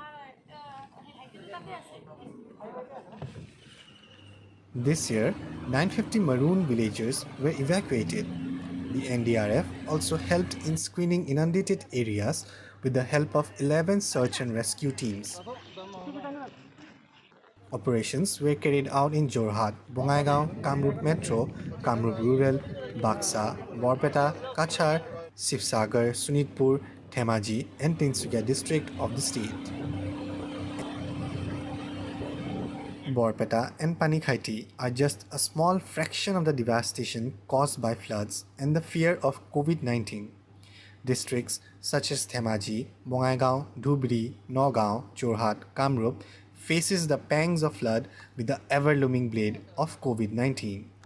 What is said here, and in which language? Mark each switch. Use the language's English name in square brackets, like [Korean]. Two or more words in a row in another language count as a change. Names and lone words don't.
[English] This year, 950 Maroon villagers were evacuated. The NDRF also helped in screening inundated areas with the help of 11 search and rescue teams. Operations were carried out in Jorhat, Bongaigaon, Kamrup Metro, Kamrup Rural, Baksa, Borpeta, Kachar, Sivsagar, Sunitpur, Themaji and Tinsukia district of the state. Borpeta and Panikhaiti are just a small fraction of the devastation caused by floods and the fear of COVID-19. Districts such as Themaji, Bongaigaon, Dhubri, Nagaon, Jorhat, Kamrup faces the pangs of flood with the ever-looming blade of COVID-19.